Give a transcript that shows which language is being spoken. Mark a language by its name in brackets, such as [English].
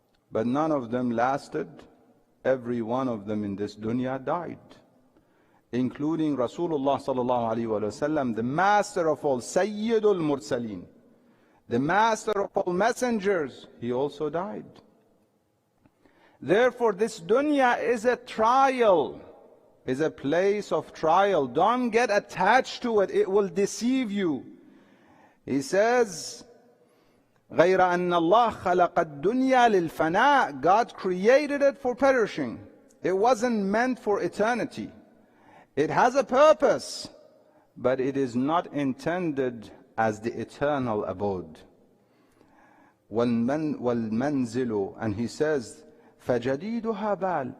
[English] But none of them lasted. Every one of them in this dunya died, including Rasulullah sallallahu alaihi wasallam, the master of all, Sayyidul Mursaleen, the master of all messengers. He also died. Therefore, this dunya is a trial, is a place of trial. Don't get attached to it, it will deceive you. He says, [Arabic] غَيْرَ أَنَّ اللَّهَ خَلَقَ الدُّنْيَا لِلْفَنَاءِ. [English] God created it for perishing. It wasn't meant for eternity. It has a purpose, but it is not intended as the eternal abode. [Arabic] وَالْمَنْزِلُ. [English] And he says, [Arabic] فَجَدِيدُهَا بَالٍ.